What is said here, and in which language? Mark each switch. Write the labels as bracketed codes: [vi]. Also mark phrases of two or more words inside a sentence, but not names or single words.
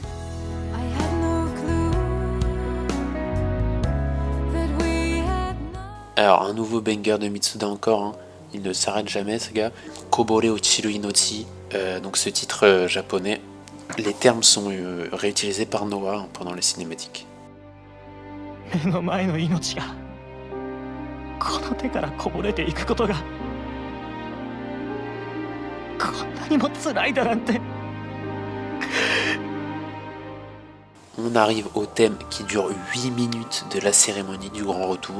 [fr] Alors un nouveau banger de Mitsuda encore, hein. Il ne s'arrête jamais ce gars. Kobore Ochiru Inochi, donc ce titre japonais. Les termes sont réutilisés par Noah hein, pendant les cinématiques. [ja] この手からこぼれていくことがこんなにも辛いだなんて。 [fr] On arrive au thème qui dure 8 minutes de la cérémonie du grand retour.